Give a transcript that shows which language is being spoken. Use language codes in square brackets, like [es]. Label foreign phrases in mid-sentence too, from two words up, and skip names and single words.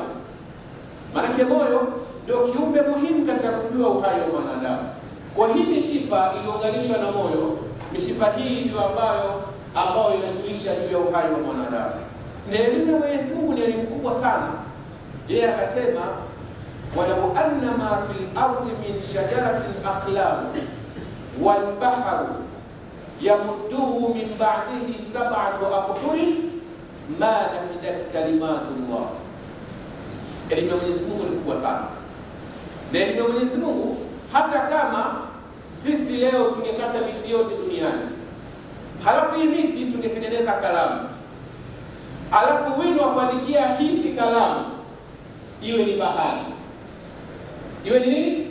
[sw] Manake moyo ndio kiumbe muhimu katika kujua uhai wa mwanadamu. Kwa hii mishipa iliyounganishwa na moyo, mishipa hii ndio ambayo inajulisha juu ya uhai wa mwanadamu. Na elimu ya Mwenyezi Mungu ni elimu kubwa sana. Yeye akasema, [ar] ولو أن ما في الأرض من شجرة أقلام والبحر يمده من بعده سبعة أبحر ما نفدت كلمات الله. [sw] Elimu ya Mwenyezi Mungu ni kubwa sana. Na elimu ya Mwenyezi Mungu, hata kama sisi leo tungekata miti yote duniani, halafu hii miti tungetengeneza kalamu, halafu wino wa kuandikia hizi kalamu iwe ni bahari, iwe ni nini?